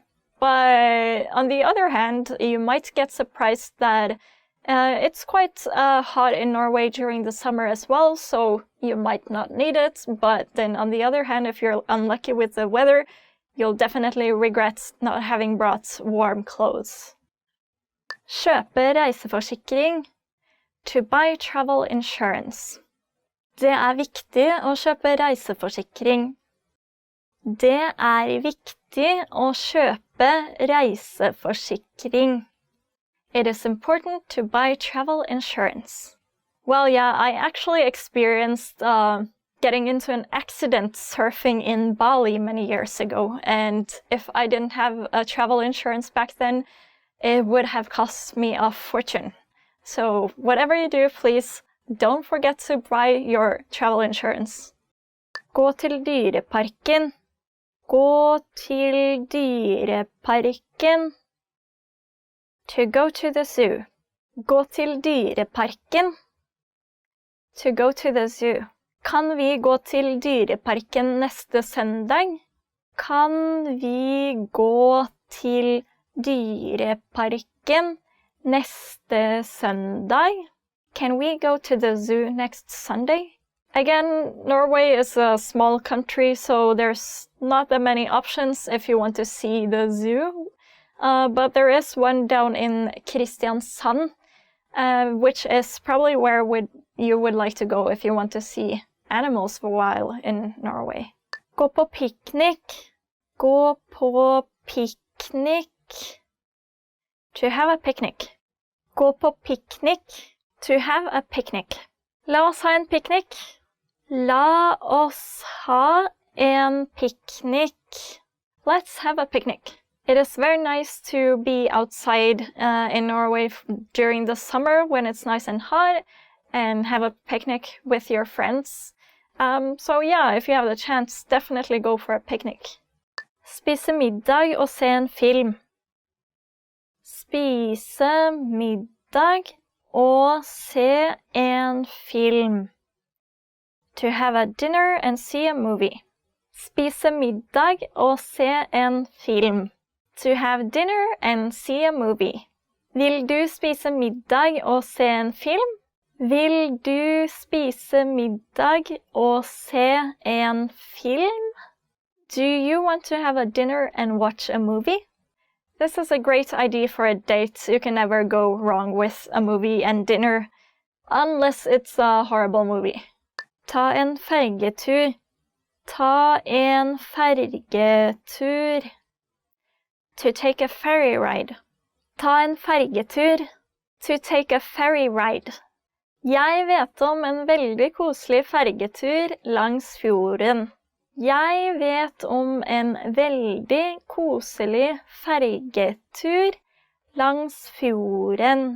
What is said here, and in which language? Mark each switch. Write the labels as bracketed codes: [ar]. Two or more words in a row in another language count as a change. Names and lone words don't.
[en] But on the other hand, you might get surprised that it's quite hot in Norway during the summer as well, so you might not need it. But then on the other hand, if you're unlucky with the weather, you'll definitely regret not having brought warm clothes. [no] Kjøpe reiseforsikring. [en] To buy travel insurance. [no] Det viktig å kjøpe reiseforsikring. Det viktig å kjøpe reiseforsikring. [en] It is important to buy travel insurance. Well, yeah, I actually experienced getting into an accident surfing in Bali many years ago, and if I didn't have a travel insurance back then, it would have cost me a fortune. So whatever you do, please don't forget to buy your travel insurance. [no] Gå til dyreparken. Gå til dyreparken. [en] To go to the zoo. [no] Gå til dyreparken. [en] To go to the zoo. [no] Kan vi gå til dyreparken neste søndag? Kan vi gå til dyreparken neste søndag? [en] Can we go to the zoo next Sunday? Again, Norway is a small country, so there's not that many options if you want to see the zoo. But there is one down in Kristiansand, which is probably where you would like to go if you want to see animals for a while in Norway. [no] Gå på picnic. Gå på picnic. [en] To have a picnic. [no] Gå på picnic. [en] To have a picnic. [no] La oss ha en picnic. La oss ha en picnic. [en] Let's have a picnic. It is very nice to be outside in Norway during the summer when it's nice and hot and have a picnic with your friends. So yeah, if you have the chance, definitely go for a picnic. [no] Spise middag og se en film. Spise middag og se en film. [en] To have a dinner and see a movie. Spise middag og se en film. To have dinner and see a movie. [no] Vil du spise middag og se en film? Vil du spise middag og se en film? [en] Do you want to have a dinner and watch a movie? This is a great idea for a date. You can never go wrong with a movie and dinner, unless it's a horrible movie. [no] Ta en fergetur. Ta en fergetur. [en] To take a ferry ride. Ta en fergetur. To take a ferry ride. [no] Jeg vet om en veldig koselig fergetur langs fjorden. Jeg vet om en veldig koselig fergetur langs fjorden.